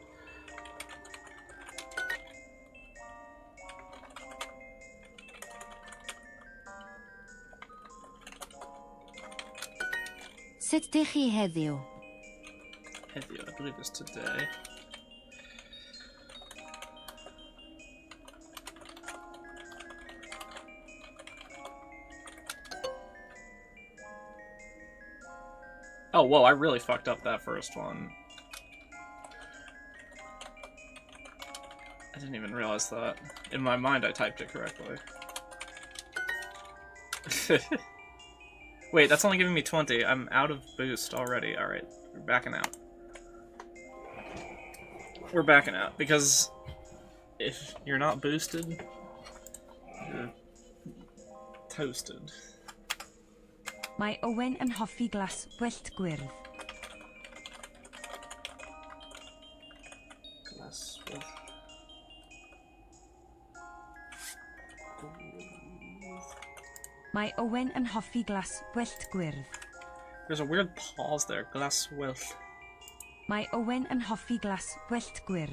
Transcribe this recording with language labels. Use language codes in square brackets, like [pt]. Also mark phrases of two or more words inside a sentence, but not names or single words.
[cy] Sut ydych chi heddiw? [en] Heddiw, I believe it's today. Oh, whoa, I really fucked up that first one. I didn't even realize that. In my mind, I typed it correctly. Wait, that's only giving me 20. I'm out of boost already. Alright, we're backing out. We're backing out, because if you're not boosted, you're toasted. [cy] Mae Owen yn hoffi glas gwyllt gwyrdd. [en] Glass with... [cy] Mae Owen yn hoffi glas gwyllt gwyrdd. [en] There's a weird pause there. Glass with... [cy] Mae Owen yn hoffi glas gwyllt gwyrdd.